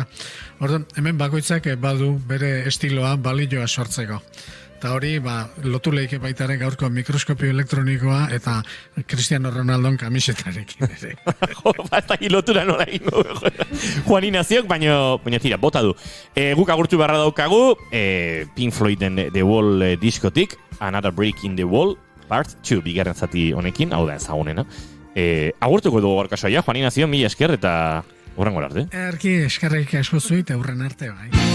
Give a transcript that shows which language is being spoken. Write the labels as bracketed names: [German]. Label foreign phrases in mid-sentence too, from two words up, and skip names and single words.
[Basque] Orduan, hemen bakoitzak badu bere estiloa balioa sortzeko. Eta hori, lotu leike baitaren gaurko mikroskopio elektronikoa eta Cristiano Ronaldon kamisetarekin ere. Ez da lotura nola ingo. Juan Ignaziok, baina tira, bota du. Guk agurtu beharra daukagu, Pink Floyden The Wall diskotik, Another Brick in the Wall, Part 2, bigarren zati honekin, hau da ezagunena. Agurtuko dugu gorka saia, Juan Ignacio, mila esker eta hurrengo arte. Erki eskerrik asko zuit, hurren arte, bai.